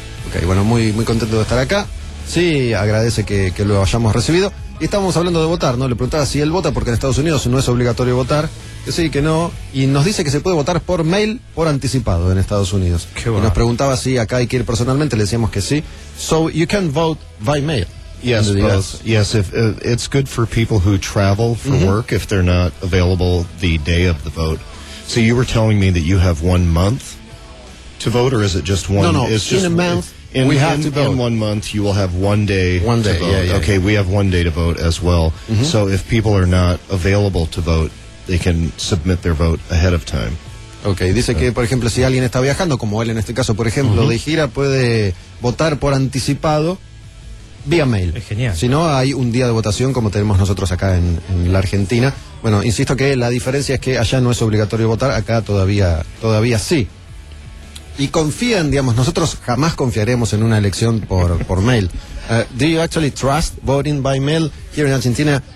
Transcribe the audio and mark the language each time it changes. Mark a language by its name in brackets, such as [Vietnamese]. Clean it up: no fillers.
[Spanish] Okay, bueno, muy, muy contento de estar acá. Sí, agradece que lo hayamos recibido. Y estábamos hablando de votar, ¿no? Le preguntaba si él vota, porque en Estados Unidos no es obligatorio votar. Que sí, que no. Y nos dice que se puede votar por mail por anticipado en Estados Unidos. Qué bueno. Y nos preguntaba si acá hay que ir personalmente. Le decíamos que sí. [English] So, you can vote by mail. Yes, both. Yes, if it's good for people who travel for work if they're not available the day of the vote. So, you were telling me that you have 1 month to vote, or is it just one? No, it's in just a month. In 1 month, you will have 1 day. One day to vote. Yeah, yeah, okay, yeah. We have 1 day to vote as well. Mm-hmm. So if people are not available to vote, they can submit their vote ahead of time. [Spanish] Okay, dice que, por ejemplo, si alguien está viajando, como él en este caso, por ejemplo, de gira, puede votar por anticipado vía mail. Es genial. Si no, hay un día de votación como tenemos nosotros acá en la Argentina. Bueno, insisto que la diferencia es que allá no es obligatorio votar, acá todavía sí. Y confían, digamos, nosotros jamás confiaremos en una elección por mail. [English] Do you actually trust voting by mail here in Argentina?